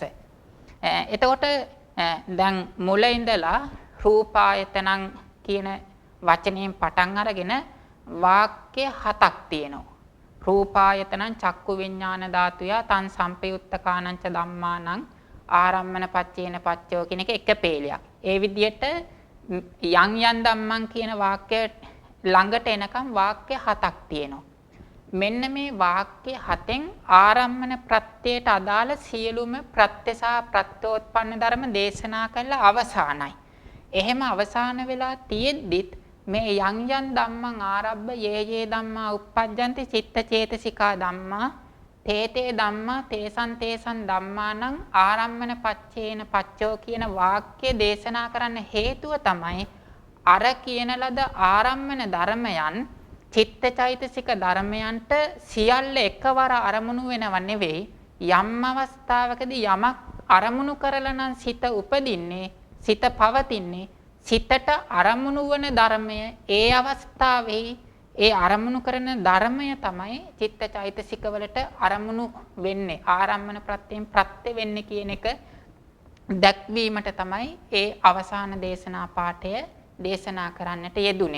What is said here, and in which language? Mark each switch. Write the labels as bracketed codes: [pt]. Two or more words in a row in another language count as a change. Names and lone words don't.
[si] එතකොට දැන් මුල ඉඳලා රූපායතනං කියන වචනයෙන් පටන් අරගෙන වාක්‍ය 7ක් තියෙනවා. [pi] රූපායතනං චක්කු විඥාන ධාතුය තං සම්පයුත්තකානං ච ධම්මානං ආරම්මන පච්චේන පච්චයෝ [si] කියන එක පේලියක්. ඒ විදිහට [pi] යම් ධම්මං [si] කියන වාක්‍ය ළඟට එනකම් වාක්‍ය 7ක් තියෙනවා. මෙන්න මේ වාක්‍ය 7න් ආරම්මන ප්‍රත්‍යයට අදාළ සියලුම ප්‍රත්‍ය සහ ප්‍රත්‍යෝත්පන්න ධර්ම දේශනා කළා අවසానයි. එහෙම අවසాన වෙලා තියෙද්දිත් මේ [pi] යම් ධම්මං ආරබ්බ යේ ධම්මා uppajjanti චිත්ත චේතසිකා ධම්මා තේතේ ධම්මා තේසන් තේසන් ධම්මානං ආරම්මන පච්චේන පච්චෝ [si] කියන වාක්‍ය දේශනා කරන්න හේතුව තමයි අර කියන ලද ආරම්මන ධර්මයන් චිත්ත චෛතසික ධර්මයන්ට සියල්ල එකවර අරමුණු වෙනව නෙවෙයි යම් අවස්ථාවකදී යමක් අරමුණු කරලා නම් සිත උපදින්නේ සිත පවතින්නේ සිතට අරමුණු වන ධර්මය ඒ අවස්ථාවේ ඒ අරමුණු කරන ධර්මය තමයි චිත්ත චෛතසික වලට අරමුණු වෙන්නේ ආරම්මන ප්‍රත්‍යයෙන් ප්‍රත්‍ය වෙන්නේ කියන එක දැක්වීමට තමයි ඒ අවසාන දේශනා පාඨය දේශනා කරන්නට යෙදුනේ.